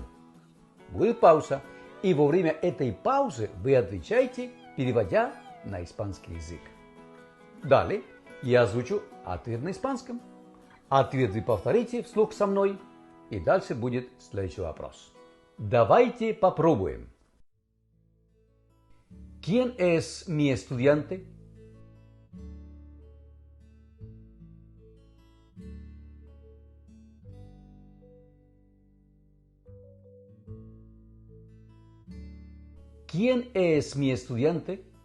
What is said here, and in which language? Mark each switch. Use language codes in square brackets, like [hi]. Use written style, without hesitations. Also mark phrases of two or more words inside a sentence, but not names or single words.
[ru] Будет пауза, и во время этой паузы вы отвечаете, переводя на испанский язык. Далее я озвучу ответ на испанском. Ответ вы повторите вслух со мной, и дальше будет следующий вопрос. Давайте попробуем. [es] ¿Quién es mi estudiante? ¿Quién es mi estudiante?